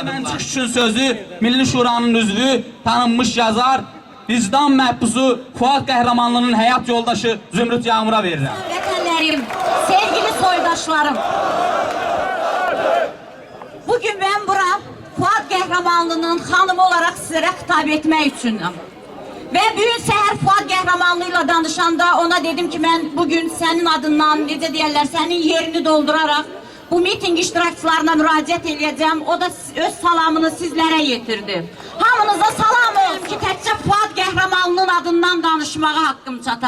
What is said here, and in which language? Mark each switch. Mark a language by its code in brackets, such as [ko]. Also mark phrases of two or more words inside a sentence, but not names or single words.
[az] Çıxış üçün sözü Milli Şuranın üzvü, tanınmış yazar, vicdan məhbusu Fuad Qəhrəmanlının həyat yoldaşı Zümrüt Yağmur'a verirəm. Vətənlərim, sevgili soydaşlarım. [tr] Bugün ben bura Fuad Qəhrəmanlının xanımı olarak sizlere hitap etmek üçündüm. Ve bugün səhər Fuad Qəhrəmanlıyla danışanda ona dedim ki ben bugün senin adından, necə deyərlər, senin yerini doldurarak bu miting iştirakçılarına müraciət edeceğim. [az] O da öz salamını sizlere getirdi. Hamınıza salam olsun ki təkcə Fuad Qəhrəmanlının adından danışmağa hakkım çatar.